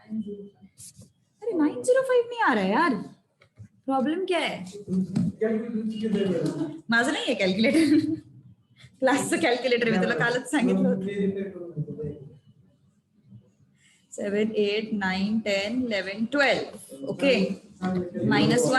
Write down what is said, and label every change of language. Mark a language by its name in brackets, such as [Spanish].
[Hindi] अरे 905 नहीं आ रहा है यार, प्रॉब्लम क्या है? [Marathi] माझं नाही आहे कॅल्क्युलेटर, क्लासचं कॅल्क्युलेटर मी तुला कालच सांगितलं होतं। [English] 7 8 9 10 11 12 okay, -1